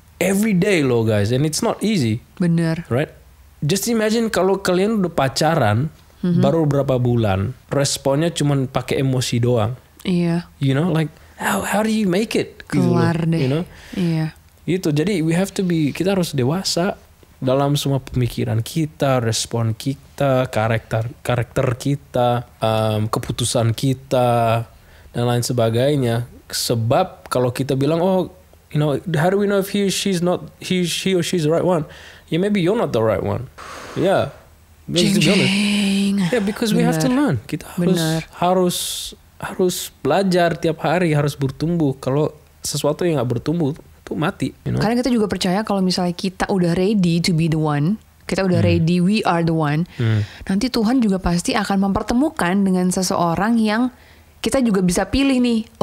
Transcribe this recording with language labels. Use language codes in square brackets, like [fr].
[en] Every day loh guys, and it's not easy. [id] Bener. [en] Right? Just imagine [id] kalau kalian udah pacaran baru berapa bulan, responnya cuman pakai emosi doang. Iya. [en] You know, like how do you make it? [id] Kelar gitu, deh. [en] You know? [id] Iya. Itu jadi kita harus dewasa dalam semua pemikiran kita, respon kita, karakter kita, keputusan kita dan lain sebagainya. Sebab kalau kita bilang [en] you know, how do we know if he or she's the right one? Yeah, maybe you're not the right one. Yeah. Jeng. Yeah, because we have to learn. [id] Kita harus belajar tiap hari, harus bertumbuh. Kalau sesuatu yang nggak bertumbuh tuh mati. [en] You know? [id] Karena kita juga percaya kalau misalnya kita udah [en] ready to be the one, [id] kita udah ready, [en] we are the one. [id] Nanti Tuhan juga pasti akan mempertemukan dengan seseorang yang kita juga bisa pilih nih.